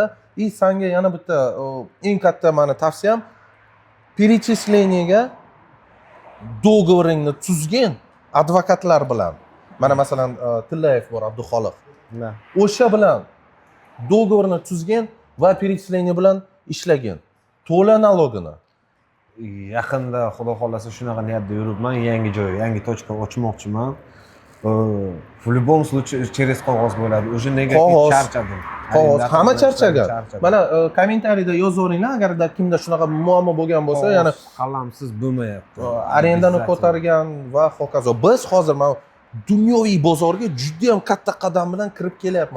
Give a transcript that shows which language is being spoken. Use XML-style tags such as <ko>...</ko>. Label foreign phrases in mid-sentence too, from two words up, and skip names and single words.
<uz>Senga yana bitta eng katta meni tavsiyam, перечисленияga do'goringni tuzgin advokatlar bilan. Mana masalan Tillayev bor, Abduxoliq. O'sha bilan do'gorni tuzgin va перечисление bilan ishlagin. To'la nalogini. Yaqinda xudo xolasa shunaqa niyatda yuribman, yangi joy, yangi tochka ochmoqchiman.</uz> <ru>В любом случае через</ru> <uz>qog'oz bo'ladi. O'sha nega charchadim. Qog'oz hamma charchagan. Mana kommentariyada yozaveringlar, agarda kimda shunaqa muammo bo'lgan bo'lsa, yana qalamsiz bo'lmayapti. Arendani ko'targan va hokazo. Biz hozir mana dunyoviy bozorga juda ham katta qadam bilan kirib kelyapmiz.</uz>